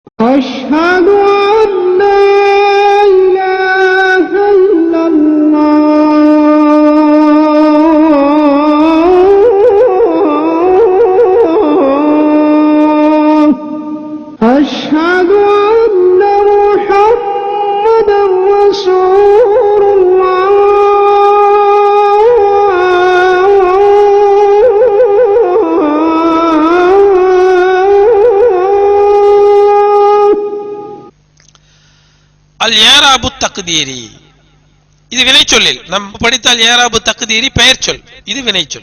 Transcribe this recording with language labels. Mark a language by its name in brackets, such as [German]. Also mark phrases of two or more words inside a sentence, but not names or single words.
[Arabic] أشهد أن لا إله إلا الله أشهد أن محمدا رسول الله الإعراب التقديري [Tamil] இது வினைச்சொல்லில் நாம் படித்தால் [Arabic] إعراب تقديري [Tamil] பெயர் சொல், இது வினைச்சொல்.